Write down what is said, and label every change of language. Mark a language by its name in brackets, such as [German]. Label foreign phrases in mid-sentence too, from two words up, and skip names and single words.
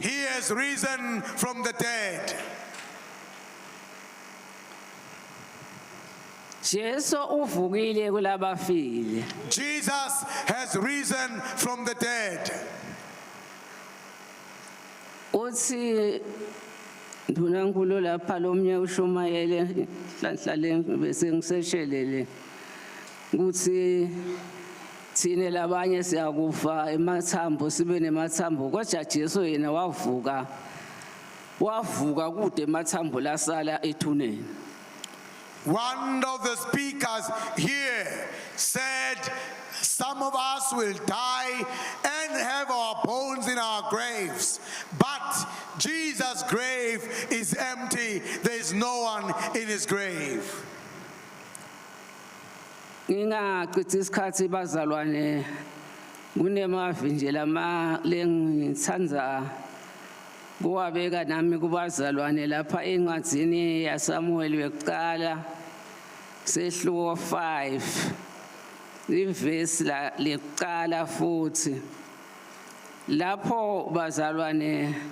[English] He has risen from the dead. [Swati] Jesu uvukile kulabafile. [English] Jesus has risen from the dead. [Swati] Uthi ndunankulu lapha lomnye ushumayele hlanhlale bese ngiseshelele kuthi thine labanye siyakufa emathambo sibe nemathambo kodwa Jesu yena wavuka kude emathambo lasala ethuneni. [English] One of the speakers here said, some of us will die and have our bones in our graves, but Jesus' grave is empty. There is no one in his grave. [Swati] Ngingachithi isikhathi bazalwane kunemavi nje lama lengithanda kuwabeka nami kubazalwane lapha encwadzini yaSamuel wekuqala sehluko 5 ivesi la lekuqala futhi lapho bazalwane